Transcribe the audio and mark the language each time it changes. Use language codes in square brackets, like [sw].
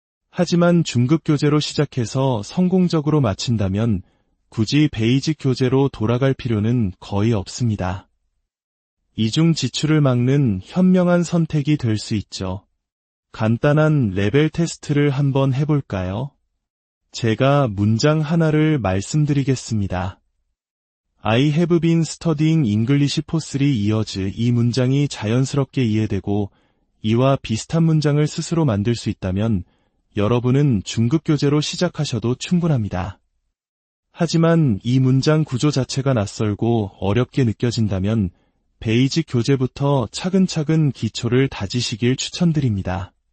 [ko] 하지만 중급 교재로 시작해서 성공적으로 마친다면 굳이 베이직 교재로 돌아갈 필요는 거의 없습니다. 이중 지출을 막는 현명한 선택이 될 수 있죠. 간단한 레벨 테스트를 한번 해볼까요? 제가 문장 하나를 말씀드리겠습니다. [en] I have been studying English for 3 years. [ko] 이 문장이 자연스럽게 이해되고 이와 비슷한 문장을 스스로 만들 수 있다면 여러분은 중급 교재로 시작하셔도 충분합니다. 하지만 이 문장 구조 자체가 낯설고 어렵게 느껴진다면 베이직 교재부터 차근차근 기초를 다지시길 추천드립니다.